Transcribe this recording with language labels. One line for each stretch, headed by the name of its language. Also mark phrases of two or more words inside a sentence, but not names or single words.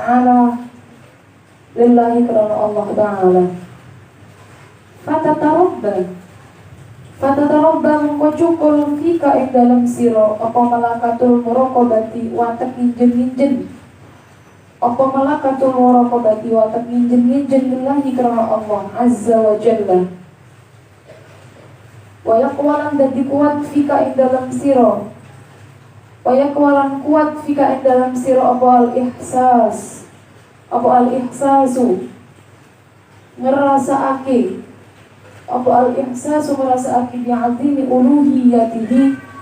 Arabic: تعالى فتتربى
Javanese: mengko cukul fika ing dalam sira apa
Arabic: ملكة المراقبة
Javanese: watek nginjen-nginjen apa
Arabic: ملكة المراقبة
Javanese: watek nginjen-nginjen lillahi karena
Arabic: الله عز وجل ويقوى
Javanese: dadi kuat fika ing dalam sira
Arabic: ويقوى
Javanese: kuat fika ing dalam sira apa al-ihsasu ngerasakake apa al-ihsasu merasakake
Arabic: بعظيم ألوهيته